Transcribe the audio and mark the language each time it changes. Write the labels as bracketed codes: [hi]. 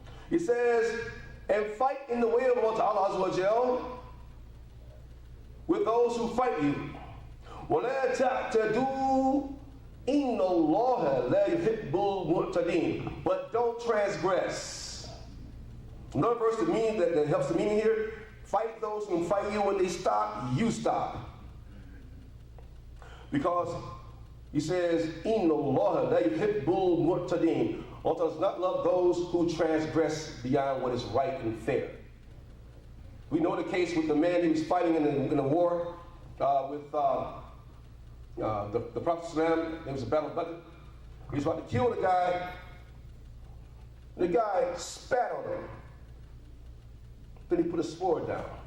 [en] He says, and fight in the way of Allah Azza wa Jal with those who fight you. [ar] وَلَا تَعْتَدُوا إِنَّ اللَّهَ لَا يُحِبُّ الْمُعْتَدِينَ. [en] But don't transgress. Another verse that helps the meaning here, fight those who fight you. When they stop, you stop. Because he says, [ar] إِنَّ اللَّهَ لَا يُحِبُّ الْمُعْتَدِينَ. [en] Allah does not love those who transgress beyond what is right and fair. We know the case with the man who was fighting in a war with the Prophet ﷺ. There was a battle of Badr. He was about to kill the guy. The guy spat on him. Then he put his sword down.